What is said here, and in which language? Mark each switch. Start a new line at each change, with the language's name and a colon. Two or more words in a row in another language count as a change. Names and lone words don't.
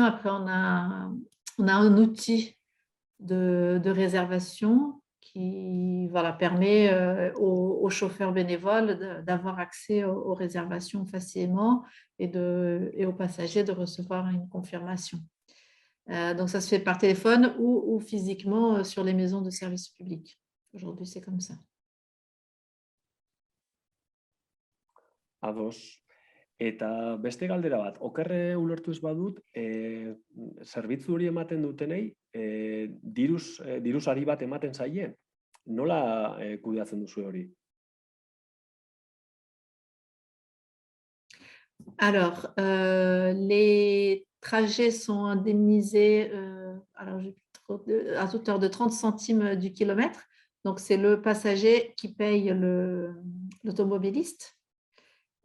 French: Après on a un outil de réservation qui voilà, permet aux chauffeurs bénévoles d'avoir accès aux réservations facilement et aux passagers de recevoir une confirmation. Donc ça se fait par téléphone ou physiquement sur les maisons de services publics. Aujourd'hui, c'est comme ça.
Basque: Ados. Eta beste galdera bat, okerre ulertu ez badut, zerbitzu hori ematen dutenei, diruzari bat ematen zaie? Nola kudeatzen duzu hori?
French: Alors, les trajets sont indemnisés à hauteur de 30 centimes du kilomètre. Donc, c'est le passager qui paye l'automobiliste.